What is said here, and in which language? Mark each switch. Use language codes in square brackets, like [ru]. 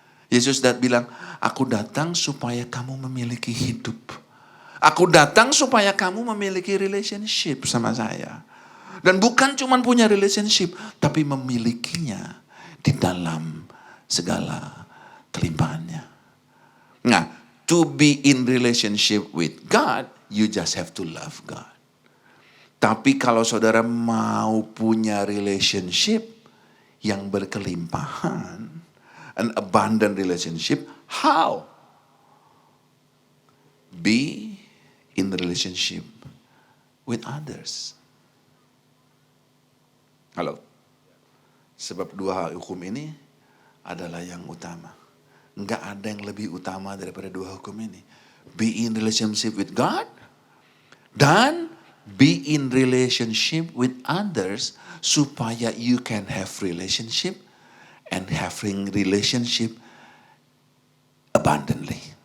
[id] Yesus bilang, aku datang supaya kamu memiliki hidup. Aku datang supaya kamu memiliki relationship sama saya. Dan bukan cuma punya relationship, tapi memilikinya di dalam segala kelimpahannya. Nah, [en] to be in relationship with God, you just have to love God. [id] Tapi kalau saudara mau punya relationship yang berkelimpahan, [en] an abundant relationship, how? Be in relationship with others. Halo? [id] Sebab dua hukum ini adalah yang utama. Enggak ada yang lebih utama daripada dua hukum ini. [en] Be in relationship with God dan be in relationship with others supaya you can have relationship and having relationship abundantly.